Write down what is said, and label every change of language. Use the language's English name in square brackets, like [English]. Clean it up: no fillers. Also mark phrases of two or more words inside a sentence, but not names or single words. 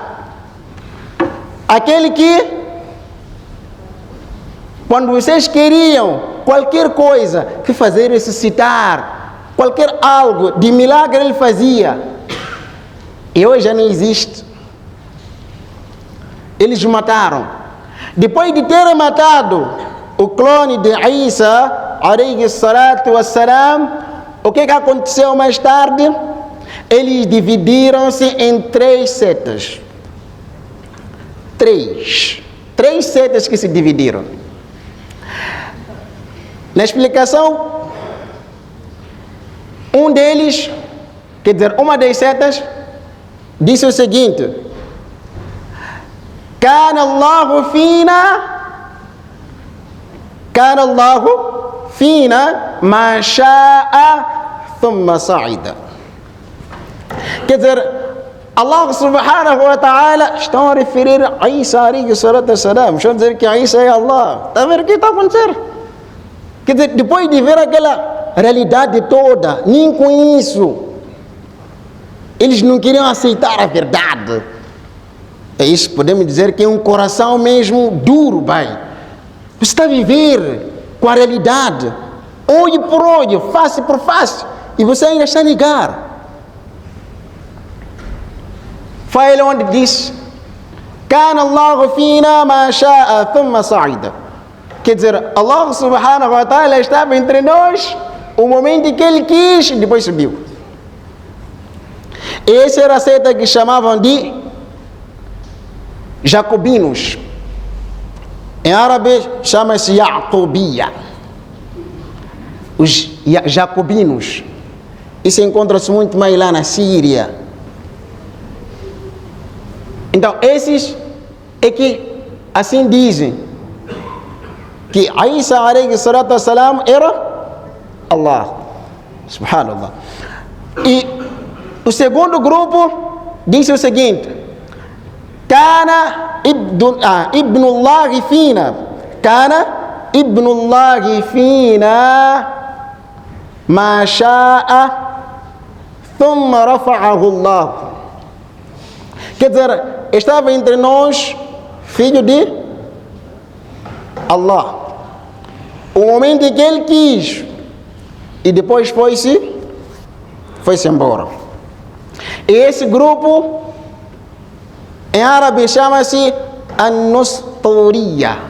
[Portuguese] Aquele que, quando vocês queriam qualquer coisa que fazer ressuscitar, qualquer algo de milagre ele fazia, e hoje já não existe. Eles o mataram. Depois de terem matado o clone de Isa, [Arabic] عليه الصلاة والسلام, [Portuguese] o que aconteceu mais tarde? Eles dividiram-se em 3 setas. 3 setas que se dividiram. Na explicação, um deles, quer dizer, uma das setas, disse o seguinte: [Arabic] كان الله فينا ما شاء ثم صعد. [Portuguese] Quer dizer, [Arabic] الله سبحانه وتعالى [Portuguese] estão a referir a Isa [Arabic] عليه الصلاة والسلام. [Portuguese] Estão a dizer que Isa é Allah. Está a ver o que está a acontecer? Quer dizer, depois de ver aquela realidade toda, nem com isso, eles não queriam aceitar a verdade. É isso, podemos dizer que é um coração mesmo duro, pai. Você está a viver com a realidade, olho por olho, face por face, e você ainda está a negar. Foi ele onde diz: [Arabic] كان الله فينا ما شاء ثم صعد. [Portuguese] Quer dizer, [Arabic] الله سبحانه وتعالى [Portuguese] estava entre nós o momento em que ele quis e depois subiu. E essa era a seita que chamavam de jacobinos. Em árabe chama-se Yaqubia. Os jacobinos. Isso encontra-se muito mais lá na Síria. Então, esses é que assim dizem que Isa [Arabic] عليه الصلاة والسلام [Portuguese] era Allah. Subhanallah. E o segundo grupo disse o seguinte: [Arabic] كان ابن الله فينا. كان ابن الله فينا ما شاء ثم رفعه الله. [Portuguese] Quer dizer, estava entre nós filho de Allah. O momento em que ele quis e depois foi-se embora. E esse grupo em árabe chama-se An-Nustoria.